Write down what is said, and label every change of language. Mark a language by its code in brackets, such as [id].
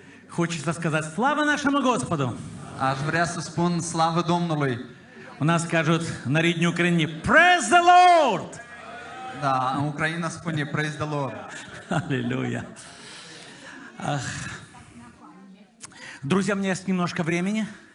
[ru] Хочется сказать слава нашему Господу. [ro] Aș vrea să spun slavă Domnului. [uk] У нас скажут на рідній Україні [en] Praise the Lord! [ro] Da, în Ucraina spune [en] Praise the Lord. [ru] Аллилуйя. Друзья, у меня есть немножко времени.